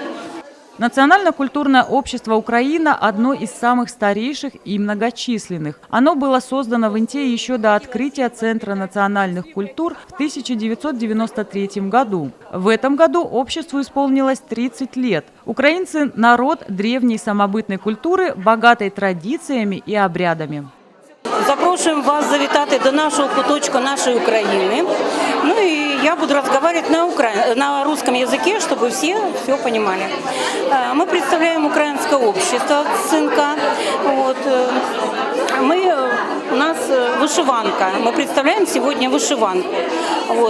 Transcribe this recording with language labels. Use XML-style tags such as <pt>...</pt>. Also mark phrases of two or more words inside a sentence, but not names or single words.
<ru>Национально-культурное общество «Украина» – одно из самых старейших и многочисленных. Оно было создано в Инте еще до открытия Центра национальных культур в 1993 году. В этом году обществу исполнилось 30 лет. Украинцы – народ древней самобытной культуры, богатой традициями и обрядами.</ru> <uk>Запрошуємо вас завітати до нашого куточка нашої України.</uk> <ru>Ну и я буду разговаривать на русском языке, чтобы все понимали. Мы представляем украинское общество «Цинка». Вот. У нас вышиванка. Мы представляем сегодня вышиванку. Вот.</ru>